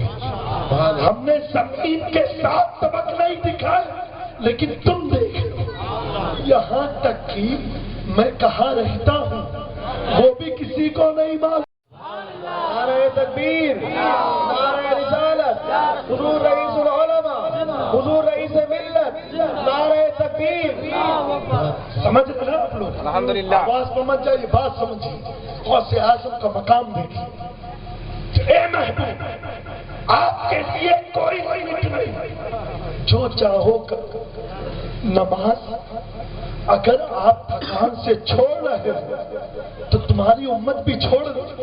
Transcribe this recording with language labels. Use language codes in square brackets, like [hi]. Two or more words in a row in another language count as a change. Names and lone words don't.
[ur] ہم نے زمین کے 7 طبق نہیں دکھائے, لیکن تم دیکھ لو. یہاں تک کہ میں کہاں رہتا ہوں وہ بھی کسی کو نہیں معلوم. نعرہ تکبیر, نعرہ رسالت, حضور رئیس العلماء, حضور رئیس ملت, نعرہ تکبیر. سمجھ رہے آپ لوگ؟ الحمدللہ. آواز پر مت جائیے, بات سمجھیے. غوث اعظم کا مقام دیکھیے. اے محبوب, آپ کے لیے کوئی لمٹ نہیں, جو چاہو کرو. نماز اگر آپ تھکان سے چھوڑ رہے ہو تو تمہاری امت بھی چھوڑ دو.